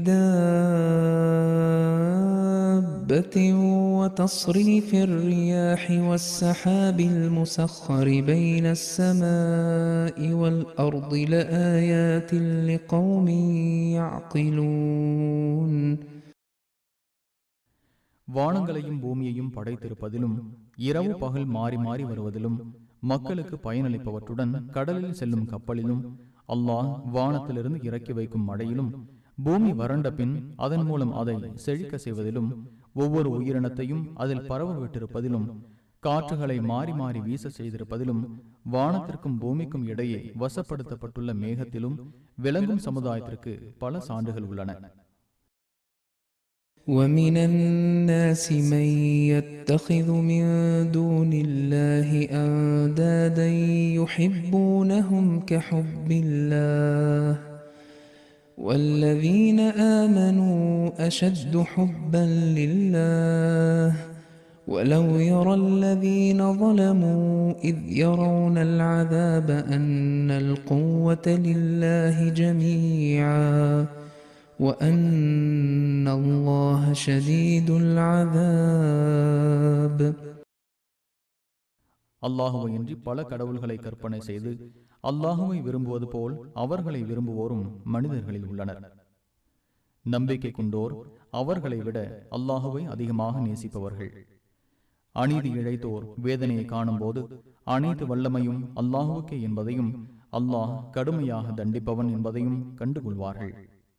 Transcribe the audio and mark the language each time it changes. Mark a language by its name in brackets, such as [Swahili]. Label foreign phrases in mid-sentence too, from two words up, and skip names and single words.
[Arabic] دابة وتصريف الرياح والسحاب المسخر بين السماء والأرض لآيات لقوم يعقلون. [Tamil] வானங்களையும் பூமியையும் படைத்திருப்பதிலும் இரவு பகல் மாறி மாறி வருவதிலும் மக்களுக்கு பயனளிப்பவற்றுடன் கடலில் செல்லும் கப்பலிலும் அல்லாஹ் வானத்திலிருந்து இறக்கி வைக்கும் மழையிலும் பூமி வறண்ட பின் அதன் மூலம் அதை செழிக்க செய்வதிலும் ஒவ்வொரு உயிரினத்தையும் அதில் பரவ விட்டிருப்பதிலும் காற்றுகளை மாறி மாறி வீச செய்திருப்பதிலும் வானத்திற்கும் பூமிக்கும் இடையே வசப்படுத்தப்பட்டுள்ள மேகத்திலும் விளங்கும் சமுதாயத்திற்கு பல சான்றுகள் உள்ளன. [Arabic] ومن الناس من يتخذ من دون الله أندادا يحبونهم كحب الله والذين آمنوا أشد حبا لله ولو يرى الذين ظلموا إذ يرون العذاب أن القوة لله جميعا وأن الله شديد العذاب. [Tamil] அல்லாஹுவை இன்றி பல கடவுள்களை கற்பனை செய்து அல்லாஹுவை விரும்புவது போல் அவர்களை விரும்புவோரும் மனிதர்களில் உள்ளனர். நம்பிக்கை கொண்டோர் அவர்களை விட அல்லாஹுவை அதிகமாக நேசிப்பவர்கள். அநீதி இழைத்தோர் வேதனையை காணும் போது அனைத்து வல்லமையும் அல்லாஹுவுக்கே என்பதையும் அல்லாஹ் கடுமையாக தண்டிப்பவன் என்பதையும் கண்டுகொள்வார்கள்.